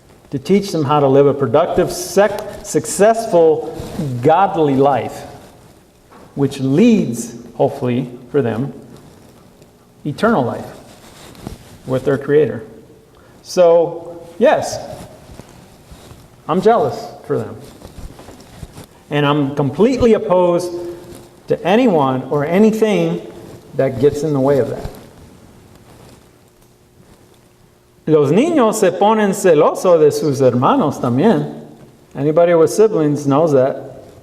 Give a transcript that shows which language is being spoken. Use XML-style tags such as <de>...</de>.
<en>to teach them how to live a productive, successful, godly life, which leads, hopefully, for them, eternal life with their Creator. So, yes, I'm jealous for them. And I'm completely opposed to anyone or anything that gets in the way of that.</en> <es>Los niños se ponen celosos de sus hermanos también.</es> <en>Anybody with siblings knows that.</en>